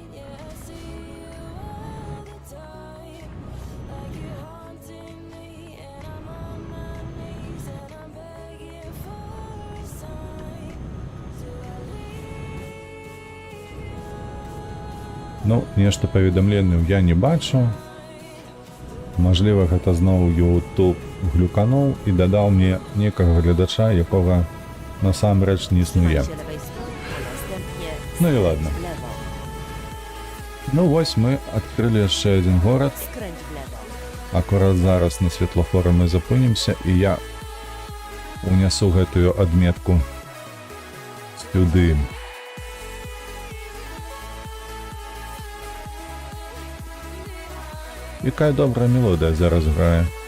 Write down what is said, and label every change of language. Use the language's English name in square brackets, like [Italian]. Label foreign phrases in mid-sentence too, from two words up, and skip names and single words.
[English] Yeah, I see you all the time, like you're haunting me, and I'm on my knees and I'm begging for a sign. Do I leave you? [Belarusian] Ну, нешта паведамленняў я не бачу. Мажліва, гэта зноў YouTube глюкануў і дадаў мне некага гледача, якога насамрэч не існуе. [Polish] Trzymaj się lewej strony, a następnie No i ładno. w lewo. [Belarusian] Ну вось мы адкрылі яшчэ адзін горад. [Polish] Skręć w lewo. [Belarusian] Акурат зараз на светлафоры мы запынімся, і я унесу гэтую адметку сюды. Якая добрая мелодыя зараз грае.